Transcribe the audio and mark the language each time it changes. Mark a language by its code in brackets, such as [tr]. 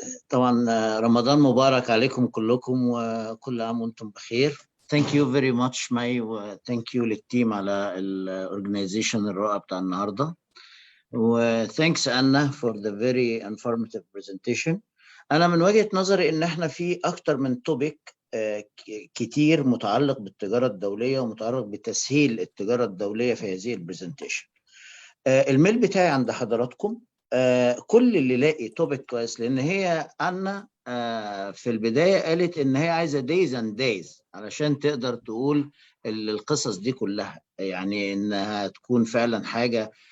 [ar] طبعا رمضان مبارك عليكم كلكم وكل عام وانتم بخير. [en] Thank you very much May, و thank you [ar] للتيم على [en] الorganization [ar] الرائع بتاع النهارده. [en] و thanks Anna for the very informative presentation. [ar] أنا من وجهة نظري إن إحنا في أكتر من توبيك كتير متعلق بالتجارة الدولية ومتعلق بتسهيل التجارة الدولية في هذه البرزنتيشن. الميل بتاعي عند حضراتكم. كل اللي لاقي توبيك كويس، لأن هي أنا في البداية قالت إن هي عايزة [en] days and days [ar] علشان تقدر تقول القصص دي كلها، يعني إنها تكون فعلا حاجة.